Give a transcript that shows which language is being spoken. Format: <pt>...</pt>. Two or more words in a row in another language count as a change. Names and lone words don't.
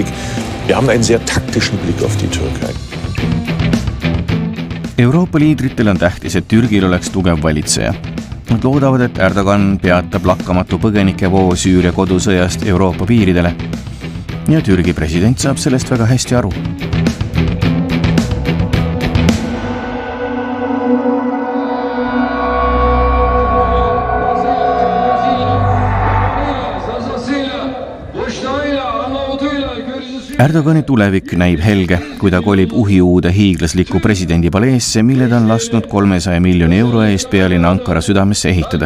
<de>Wir haben einen sehr taktischen Blick auf die Türkei.</de> <et>Euroopa liidritel on tähtis, et Türgil oleks tugev valitseja. Nad loodavad, et Erdogan peatab lakkamatu põgenikevoo Süüria kodusõjast Euroopa piiridele. Ja Türgi president saab sellest väga hästi aru. Erdogani tulevik näib helge, kui ta kolib uhiuude hiiglasliku presidendi paleesse, mille ta on lasknud 300 miljoni euro eest pealinna Ankara südamesse ehitada.</et>